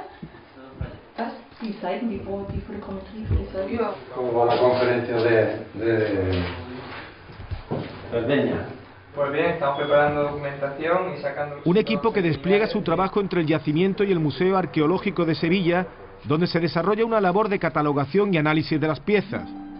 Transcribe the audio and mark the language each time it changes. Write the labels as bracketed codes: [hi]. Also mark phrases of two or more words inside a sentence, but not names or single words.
[de] Was? Die Seiten, die Fotogrametrie für die Seiten? Ja. [es] ¿Cómo va la conferencia de Cerdeña? Pues bien, estamos preparando documentación y sacando... Un equipo que despliega su trabajo entre el yacimiento y el Museo Arqueológico de Sevilla, donde se desarrolla una labor de catalogación y análisis de las piezas.